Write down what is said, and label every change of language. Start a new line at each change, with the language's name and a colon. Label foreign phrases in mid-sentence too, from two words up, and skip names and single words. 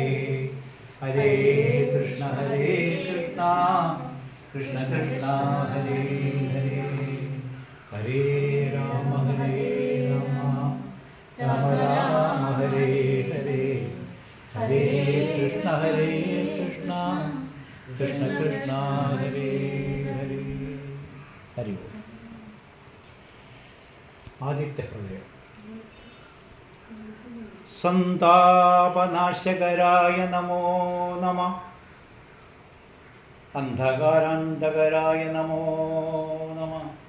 Sanskrit: ഹരേ കൃഷ്ണ കൃഷ്ണ ഹരേ ഹരേ. ഹരേ രാമ രാമ ഹരേ ഹരേ. ഹരേ കൃഷ്ണ കൃഷ്ണ ഹരേ ഹരേ. ഹരി ഓം. ആദിത്യ ഹൃദയം. സന്താപനാശകരായ നമോ നമഃ. അന്ധകാരാന്തകരായ നമോ നമഃ.